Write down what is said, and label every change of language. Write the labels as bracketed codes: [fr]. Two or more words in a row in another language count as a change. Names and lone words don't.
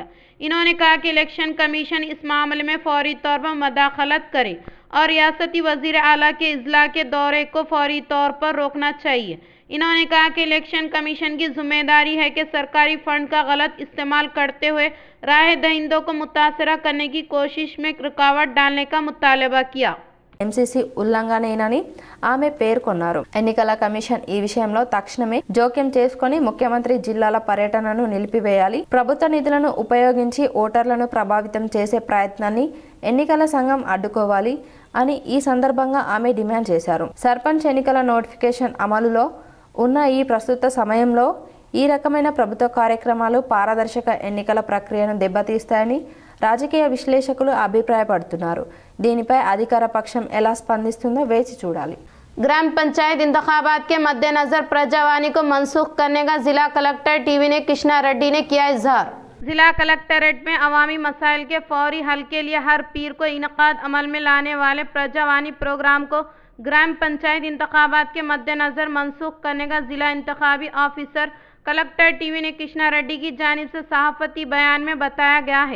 [ur] انہوں نے کہا کہ الیکشن کمیشن اس معاملے میں فوری طور پر مداخلت کرے اور ریاستی وزیر اعلیٰ کے اضلاع کے دورے کو فوری طور پر روکنا چاہیے۔ انہوں نے کہا کہ الیکشن کمیشن کی ذمہ داری ہے کہ سرکاری فنڈ کا غلط استعمال کرتے ہوئے رائے دہندوں کو متاثرہ کرنے کی کوشش میں رکاوٹ ڈالنے کا مطالبہ کیا۔ [te] ఎంసీసీ ఉల్లంఘనేనని ఆమె పేర్కొన్నారు. ఎన్నికల కమిషన్ ఈ విషయంలో తక్షణమే జోక్యం చేసుకుని ముఖ్యమంత్రి జిల్లాల పర్యటనను నిలిపివేయాలి. ప్రభుత్వ నిధులను ఉపయోగించి ఓటర్లను ప్రభావితం చేసే ప్రయత్నాన్ని ఎన్నికల సంఘం అడ్డుకోవాలి అని ఈ సందర్భంగా ఆమె డిమాండ్ చేశారు. సర్పంచ్ ఎన్నికల నోటిఫికేషన్ అమలులో ఉన్న ఈ ప్రస్తుత సమయంలో ఈ రకమైన ప్రభుత్వ కార్యక్రమాలు పారదర్శక ఎన్నికల ప్రక్రియను దెబ్బతీస్తాయని రాజకీయ విశ్లేషకులు అభిప్రాయపడుతున్నారు. దీనిపై అధికార పక్షం ఎలా స్పందిస్తుందో వేచి చూడాలి. [ur] گرام پنچایت انتخابات کے مدنظر پرجاوانی کو منسوخ کرنے کا ضلع کلکٹر ٹی وی نے کرشنا ریڈی نے کیا اظہار. ضلع کلکٹریٹ میں عوامی مسائل کے فوری حل کے لیے ہر پیر کو انعقاد عمل میں لانے والے پرجاوانی پروگرام کو گرام پنچایت انتخابات کے مدنظر منسوخ کرنے کا ضلع انتخابی آفیسر کلکٹر ٹی وی نے کرشنا ریڈی کی جانب سے صحافتی بیان میں بتایا گیا ہے.